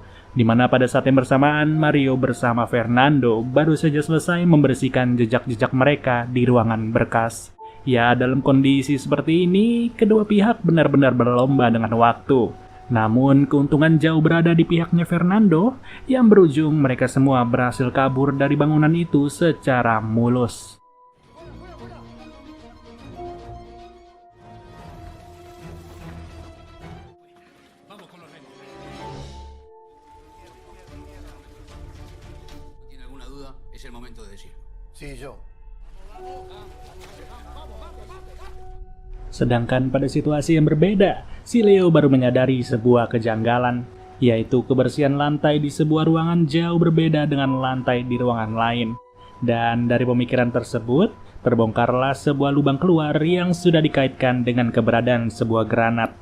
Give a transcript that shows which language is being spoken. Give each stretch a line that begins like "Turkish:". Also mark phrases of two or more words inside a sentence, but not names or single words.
Indonesian: Di mana pada saat yang bersamaan, Mario bersama Fernando baru saja selesai membersihkan jejak-jejak mereka di ruangan berkas. Ya, dalam kondisi seperti ini, kedua pihak benar-benar berlomba dengan waktu. Namun, keuntungan jauh berada di pihaknya Fernando, yang berujung mereka semua berhasil kabur dari bangunan itu secara mulus.
Spanish: ¿Tiene alguna duda? Es el momento de decir. Sí, yo.
Indonesian: Sedangkan pada situasi yang berbeda, si Leo baru menyadari sebuah kejanggalan, yaitu kebersihan lantai di sebuah ruangan jauh berbeda dengan lantai di ruangan lain. Dan dari pemikiran tersebut, terbongkarlah sebuah lubang keluar yang sudah dikaitkan dengan keberadaan sebuah granat.